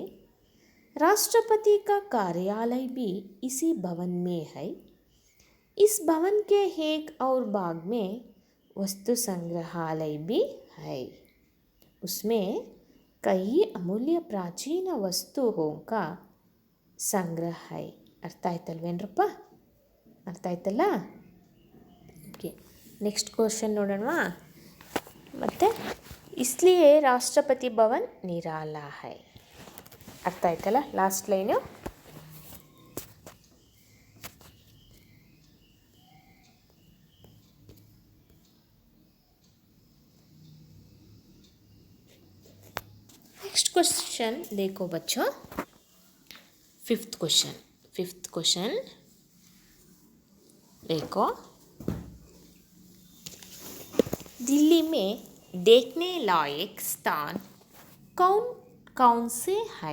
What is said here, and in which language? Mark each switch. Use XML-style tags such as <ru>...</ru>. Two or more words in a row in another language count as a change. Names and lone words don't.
<hi>राष्ट्रपति का कार्यालय भी इसी भवन में है। इस भवन के एक और भाग में वस्तु संग्रहालय भी है। उसमें कई अमूल्य प्राचीन वस्तुओं का संग्रह है।</hi> <kn>अर्थ ಆಯ್ತಲ್ವೇನ್ರಪ್ಪ? ಅರ್ಥ ಆಯ್ತಲ್ಲ?</kn> <en>okay, next question</en> <kn>ನೋಡೋಣ.</kn> <hi>ಮತ್ತು इसलिए राष्ट्रपति भवन निराला है.</hi> <kn>ಅರ್ಥ ಆಯ್ತಲ್ಲ</kn> <en>last line? next question</en> <hi>देखो बच्चों,</hi> <en>5th question</en> <hi>देखो, दिल्ली में देखने लायक स्थान कौन कौन से है?</hi>